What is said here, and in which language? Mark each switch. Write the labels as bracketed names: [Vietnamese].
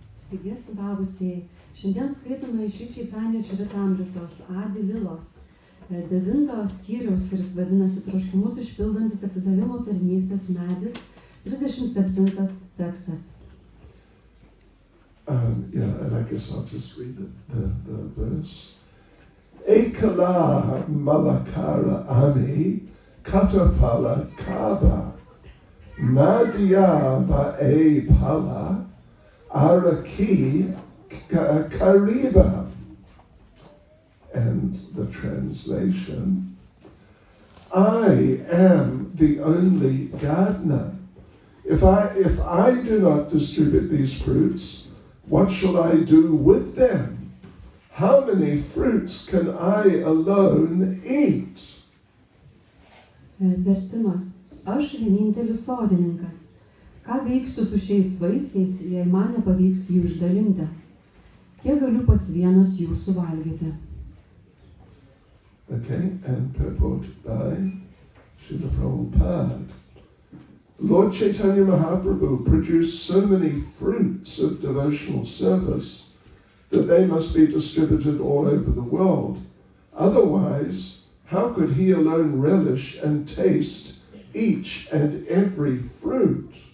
[Lithuanian] Taigi atsidavusiai, šiandien skaitome iš Chaitanya Charitamritos Adi Lilos 9 skyriaus, kuris vadinasi Troškimus išpildantis atsidavimo tarnystės medis, 37 tekstas. [English] And I guess I'll just read the verse. Ekala Malakara Ani Katapala Kaba Nadia Va'e Pala Araki Kariba. And the translation, I am the only gardener. If I do not distribute these fruits, what shall I do with them? How many fruits can I alone eat? [Lithuanian] Vertimas. Aš vienintelis sodininkas. Ką veiksiu su šiais vaisiais, jei man nepavyks jų išdalinti? Kiek galiu pats vienas jų suvalgyti? [English] Okay, and purport by Srila Prabhupada. Lord Chaitanya Mahaprabhu produced so many fruits of devotional service that they must be distributed all over the world. Otherwise, how could he alone relish and taste each and every fruit?